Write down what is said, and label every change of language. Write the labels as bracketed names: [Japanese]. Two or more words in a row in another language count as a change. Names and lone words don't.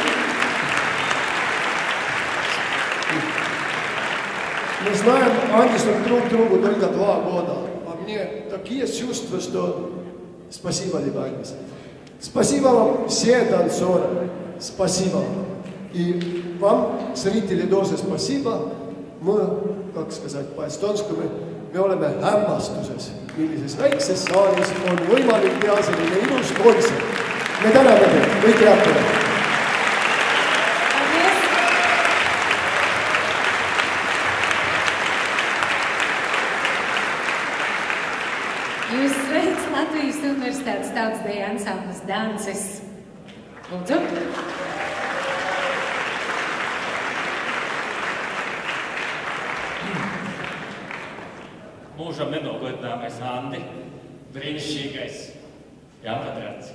[Russian] Мы знаем, Андисом друг другу только 2 года, а мне такие чувства, что спасибо, Андис. Спасибо вам, все танцоры, спасибо вам. И вам, зрители, тоже спасибо. Мы, как сказать по-эстонскому, [Estonian] me oleme hämmastuses, millises väikses saalis on võimalik teha selline ilus kontsert. Me täname teid, kõik head. [Latvian] Jūs sveic Latvijas Universitātes tautdeju ansamblis Dances. Lūdzu. Mūžam nenogodināmais Andi, brīnišķīgais Jāmpadrats.